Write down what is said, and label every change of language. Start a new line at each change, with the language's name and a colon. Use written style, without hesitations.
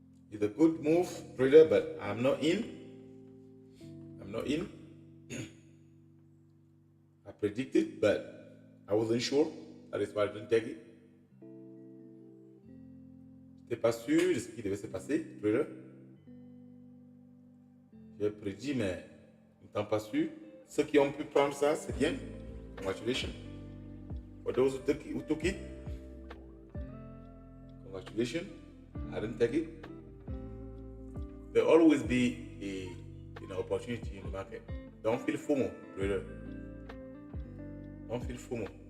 English: It's a good move, trader, but I'm not in. I'm not in. I predicted, but I wasn't sure. That is why I didn't take it.
French: J'étais pas sûr de ce qui devait se passer, trader. J'ai prédit, mais n'étant pas sûr. Ceux qui ont pu prendre ça, c'est bien.
English: Congratulations. For those who took it, congratulations. I didn't take it. There'll always be an opportunity in the market. Don't feel FOMO, trader. Don't feel FOMO.